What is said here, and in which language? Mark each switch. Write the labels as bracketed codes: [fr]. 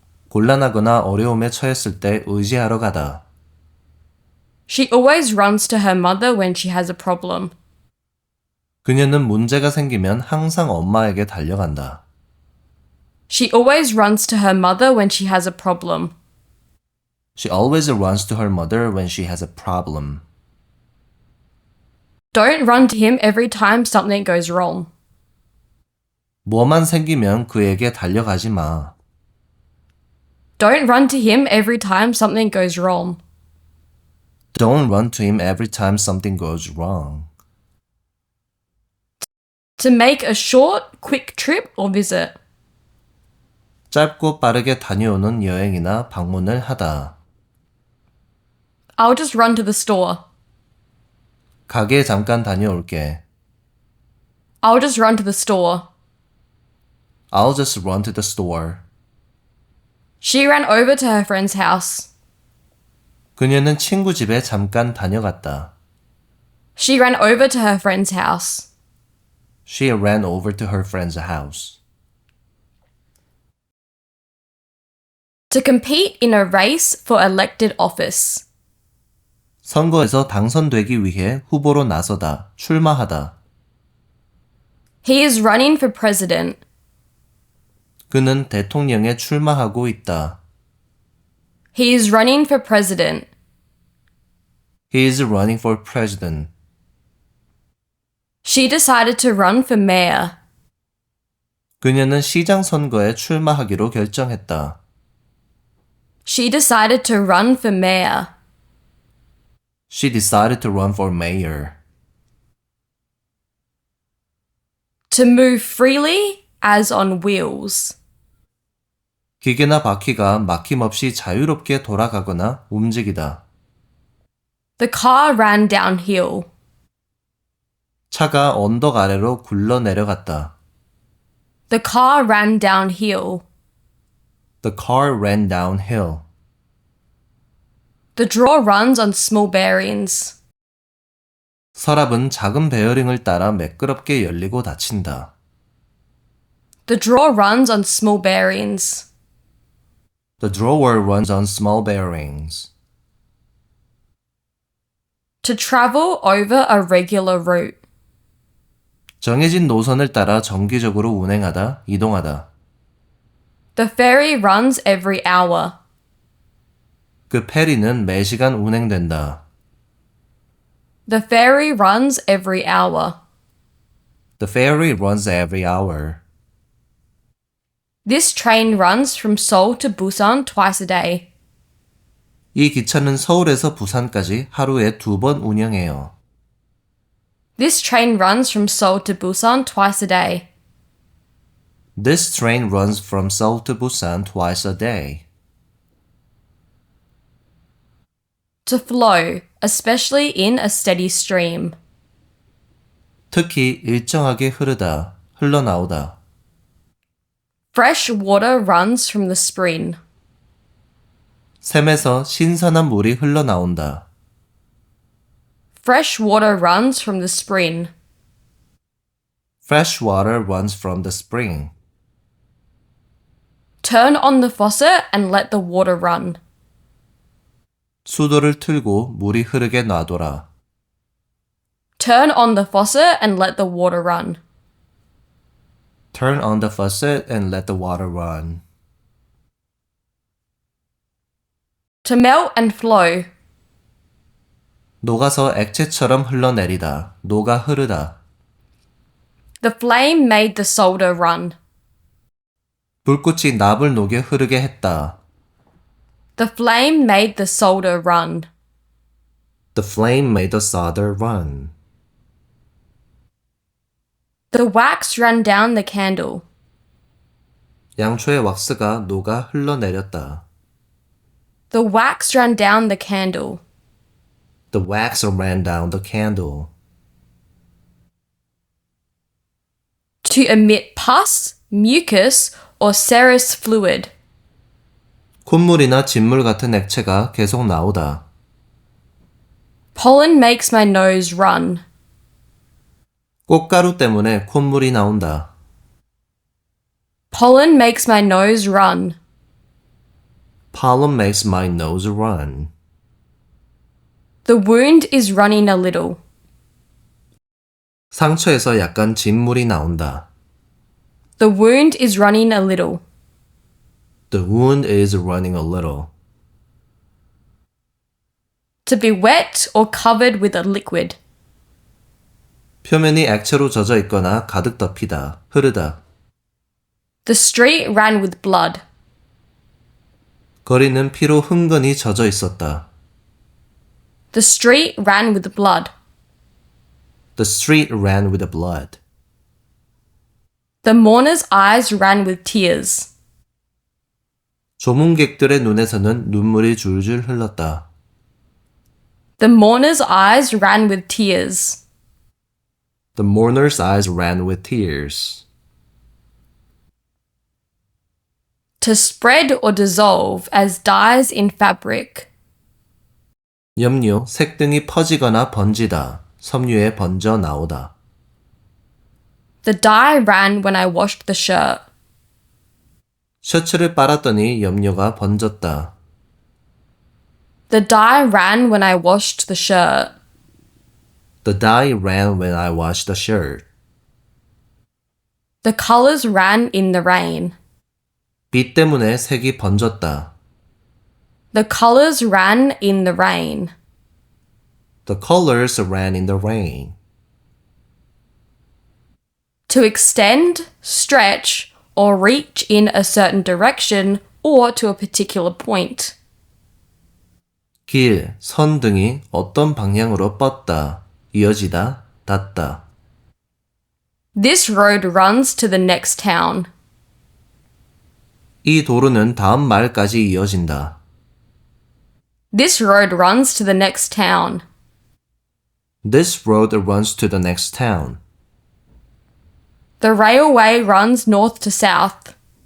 [ko] 곤란하거나 어려움에 처했을 때 의지하러 가다. [en] She always runs to her mother when she has a problem. [ko] 그녀는 문제가 생기면 항상 엄마에게 달려간다. [en] She always runs to her mother when she has a problem. She always runs to her mother when she has a problem. Don't run to him every time something goes wrong. [ko] 뭐만 생기면 그에게 달려가지 마. [en] Don't run to him every time something goes wrong. Don't run to him every time something goes wrong. To make a short, quick trip or visit. [ko] 짧고 빠르게 다녀오는 여행이나 방문을 하다. [en] I'll just run to the store. [ko] 가게에 잠깐 다녀올게. [en] I'll just run to the store. I'll just run to the store. She ran over to her friend's house. [ko] 그녀는 친구 집에 잠깐 다녀갔다. [en] She ran over to her friend's house. She ran over to her friend's house. To compete in a race for elected office. [ko] 선거에서 당선되기 위해 후보로 나서다, 출마하다. [en] He is running for president. [ko] 그는 대통령에 출마하고 있다. [en] He is running for president. He is running for president. She decided to run for mayor. [ko] 그녀는 시장 선거에 출마하기로 결정했다. [en] She decided to run for mayor. She decided to run for mayor. To move freely as on wheels. [ko] 기계나 바퀴가 막힘없이 자유롭게 돌아가거나 움직이다. [en] The car ran downhill. [ko] 차가 언덕 아래로 굴러 내려갔다. [en] The car ran downhill. The car ran downhill. The drawer runs on small bearings. [ko] 서랍은 작은 베어링을 따라 매끄럽게 열리고 닫힌다. [en] The drawer runs on small bearings. The drawer runs on small bearings. To travel over a regular route. [ko] 정해진 노선을 따라 정기적으로 운행하다, 이동하다. [en] The ferry runs every hour. [ko] 그 페리는 매시간 운행된다. [en] The ferry runs every hour. The ferry runs every hour. This train runs from Seoul to Busan twice a day. [ko] 이 기차는 서울에서 부산까지 하루에 2번 운영해요. [en] This train runs from Seoul to Busan twice a day. This train runs from Seoul to Busan twice a day. To flow, especially in a steady stream. [ko] 특히 일정하게 흐르다, 흘러나오다. [en] Fresh water runs from the spring. [ko] 샘에서 신선한 물이 흘러나온다. [en] Fresh water runs from the spring. Fresh water runs from the spring. Turn on the faucet and let the water run. [ko] 수도를 틀고 물이 흐르게 놔둬라. [en] Turn on the faucet and let the water run. Turn on the faucet and let the water run. To melt and flow. [ko] 녹아서 액체처럼 흘러내리다, 녹아 흐르다. [en] The flame made the solder run. [ko] 불꽃이 납을 녹여 흐르게 했다. [en] The flame made the solder run. The flame made the solder run. The wax ran down the candle. [ko] 양초의 왁스가 녹아 흘러내렸다. [en] The wax ran down the candle. The wax ran down the candle. To emit pus, mucus, or serous fluid. [ko] 콧물이나 진물 같은 액체가 계속 나오다. [en] Pollen makes my nose run. [ko] 꽃가루 때문에 콧물이 나온다. [en] Pollen makes my nose run. Pollen makes my nose run. The wound is running a little. [ko] 상처에서 약간 진물이 나온다. [en] The wound is running a little. The wound is running a little. To be wet or covered with a liquid. [ko] 표면이 액체로 젖어 있거나 가득 덮이다, 흐르다. [en] The street ran with blood. [ko] 거리는 피로 흥건히 젖어 있었다. [en] The street ran with blood. The street ran with blood. The mourner's eyes ran with tears. [ko] 조문객들의 눈에서는 눈물이 줄줄 흘렀다. [en] The mourner's eyes ran with tears. The mourner's eyes ran with tears. To spread or dissolve as dyes in fabric. [ko] 염료, 색등이 퍼지거나 번지다, 섬유에 번져 나오다. [en] The dye ran when I washed the shirt. [ko] 셔츠를 빨았더니 염료가 번졌다. [en] The dye ran when I washed the shirt. The dye ran when I washed the shirt. The colors ran in the rain. [ko] 비 때문에 색이 번졌다. [en] The colors ran in the rain. The colors ran in the rain. To extend, stretch, or reach in a certain direction or to a particular point. [ko] 길, 선 등이 어떤 방향으로 뻗다, 이어지다, 닿다. [en] This road runs to the next town. [ko] 이 도로는 다음 마을까지 이어진다. [en] This road runs to the next town. This road runs to the next town. The railway runs north to south.